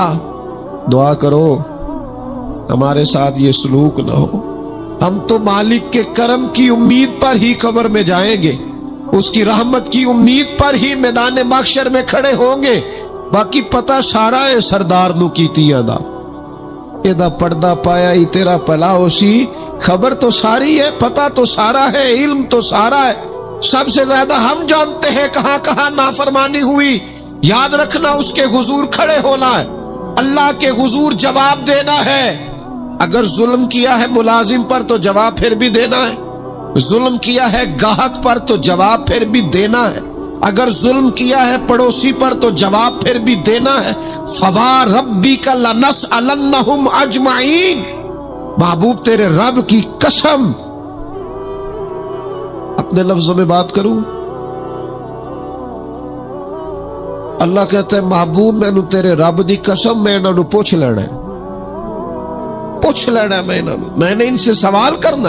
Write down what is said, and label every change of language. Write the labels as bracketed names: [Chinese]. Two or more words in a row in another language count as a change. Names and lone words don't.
[Urdu] دعا کرو ہمارے ساتھ یہ سلوک نہ ہو۔ ہم تو مالک کے کرم کی امید پر ہی قبر میں جائیں گے، اس کی رحمت کی امید پر ہی میدان محشر میں کھڑے ہوں گے۔ [Punjabi] باقی پتہ سارا ہے سردار نو کیتیاں دا، ایدہ پردہ پایا ہی تیرا پلا ہوسی۔ [Urdu] خبر تو ساری ہے، پتہ تو سارا ہے، علم تو سارا ہے۔ سب سے زیادہ ہم جانتے ہیں کہاں کہاں نافرمانی ہوئی۔ یاد رکھنا اس کے حضور کھڑے ہونا ہے، اللہ کے حضور جواب دینا ہے۔ اگر ظلم کیا ہے ملازم پر تو جواب پھر بھی دینا ہے، ظلم کیا ہے گاہک پر تو جواب پھر بھی دینا ہے، اگر ظلم کیا ہے پڑوسی پر تو جواب پھر بھی دینا ہے۔ [Arabic] فَوَرَبِّكَ لَنَسْأَلَنَّهُمْ أَجْمَعِينَ، [Urdu] محبوب تیرے رب کی قسم، اپنے لفظوں میں بات کروں، اللہ کہتا ہے [Punjabi] محبوب میں نو تیرے رب دی قسم میں انہوں پوچھ لینا ہے، [Urdu] پوچھ لینا میں نے ان سے سوال کرنا۔